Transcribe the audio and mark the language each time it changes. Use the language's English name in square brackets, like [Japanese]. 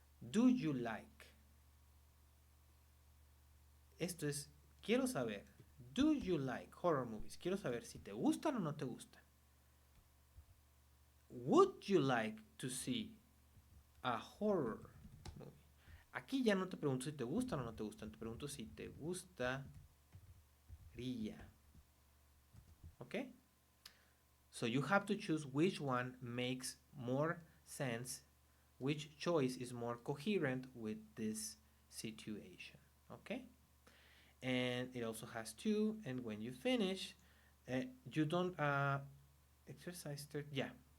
[English] Do you like? [Spanish] Esto es, quiero saber, [English] do you like horror movies? [Spanish] Quiero saber si te gustan o no te gustan. [English] Would you like to see a horror movie? [Spanish] Aquí ya no te pregunto si te gustan o no te gustan, te pregunto si te gustaría. [English] Okay? So you have to choose which one makes more sense, which choice is more coherent with this situation. Okay? And it also has 2, and when you finish, you don't, exercise 13, yeah.